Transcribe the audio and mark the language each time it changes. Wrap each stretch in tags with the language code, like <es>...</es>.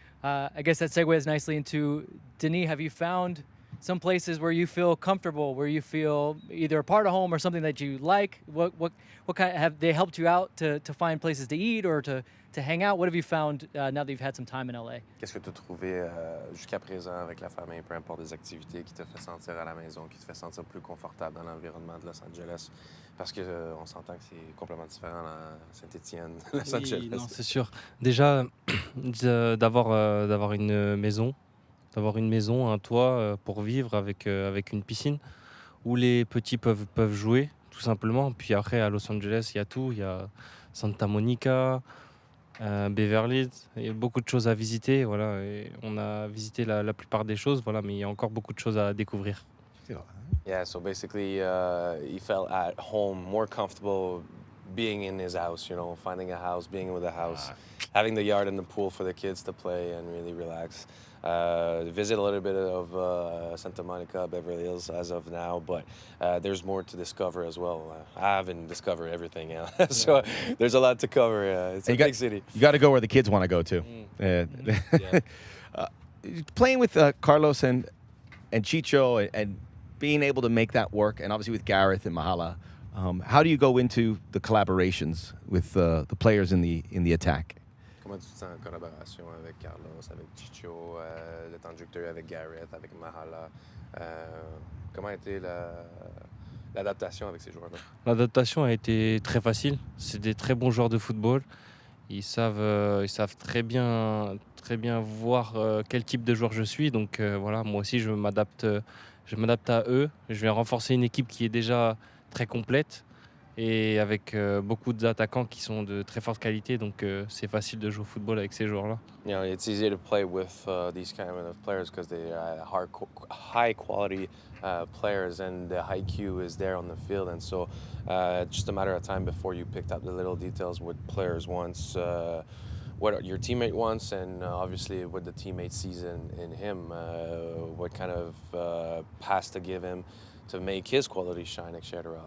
<en>I guess that segues nicely into Denis. Have you found some places where you feel comfortable, where you feel either a part of home or something that you like? What kind have they helped you out to find places to eat or to hang out? What have you found now that you've had some time in LA?</en> <fr>Qu'est-ce que tu as trouvé jusqu'à présent avec la famille, peu importe des activités, qui te fait sentir à la maison, qui te fait sentir plus confortable dans l'environnement de Los Angeles? Parce que on s'entend que c'est complètement différent à Saint-Étienne, Los Angeles. Oui, non, c'est sûr. Déjà, d'avoir une maison, un toit pour vivre avec une piscine où les petits peuvent jouer, tout simplement. Puis après, à Los Angeles, il y a tout. Il y a Santa Monica, Beverly Hills. Il y a beaucoup de choses à visiter. Voilà. Et on a visité la plupart des choses, voilà, mais il y a encore beaucoup de choses à découvrir.</fr> <en>Yeah, so basically he felt at home, more comfortable being in his house, you know, finding a house, being with a house, having the yard and the pool for the kids to play and really relax. Visit a little bit of Santa Monica, Beverly Hills as of now, but there's more to discover as well. I haven't discovered everything yet, so there's a lot to cover. It's a big city. You got to go where the kids want to go to. Yeah. Playing with Carlos and Chicho and being able to make that work, and obviously with Gareth and Mahala, how do you go into the collaborations with the players in the attack?</en> <fr>Comment tu te sens en collaboration avec Carlos, avec Chicho, le temps de jeu que tu as eu avec Gareth, avec Mahala? Comment a été l'adaptation avec ces joueurs-là? L'adaptation a été très facile. C'est des très bons joueurs de football. Ils savent très bien voir quel type de joueur je suis. Donc voilà, moi aussi je m'adapte à eux. Je vais renforcer une équipe qui est déjà très complète et avec beaucoup d'attaquants qui sont de très forte qualité. Donc c'est facile de jouer au football avec ces joueurs-là.</fr> <en>You know, it's easy to play with these kind of players because they are high quality players and the IQ is there on the field, and so just a matter of time before you picked up the little details what players wants, what your teammate wants, and obviously what the teammate sees in him, what kind of pass to give him to make his quality shine, etc.</en>